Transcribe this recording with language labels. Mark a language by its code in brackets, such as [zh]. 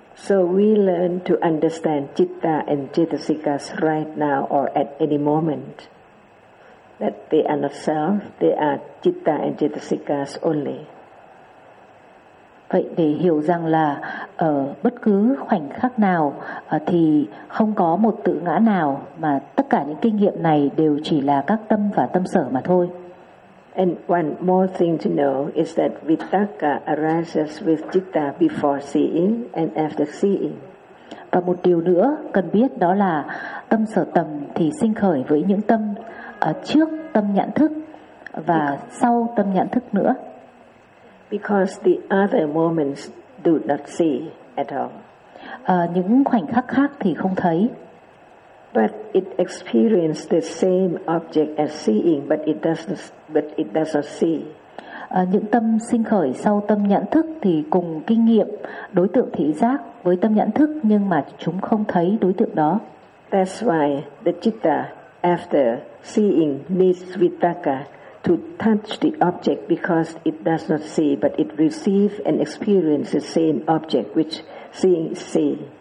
[en] So we learn to understand citta and chetasikas right now or at any moment. That they are not self, they are citta and chetasikas only. [vi] Vậy để hiểu rằng là ở bất cứ khoảnh khắc nào thì không có một tự ngã nào, mà tất cả những kinh nghiệm này đều chỉ là các tâm và tâm sở mà thôi. [en] And one more thing to know is that vitakka arises with citta before seeing and after seeing. [vi] Và một điều nữa cần biết đó là tâm sở tầm thì sinh khởi với những tâm trước tâm nhận thức và sau tâm nhận thức nữa. [en] Because the other moments do not see at all. [vi] Những khoảnh khắc khác thì không thấy. [en] But it experiences the same object as seeing, but it does not see. [vi] Những tâm sinh khởi sau tâm nhận thức thì cùng kinh nghiệm đối tượng thị giác với tâm nhận thức, nhưng mà chúng không thấy đối tượng đó. [en] That's why the citta after seeing needs vitakka to touch the object, because it does not see, but it receives and experiences the same object which seeing see.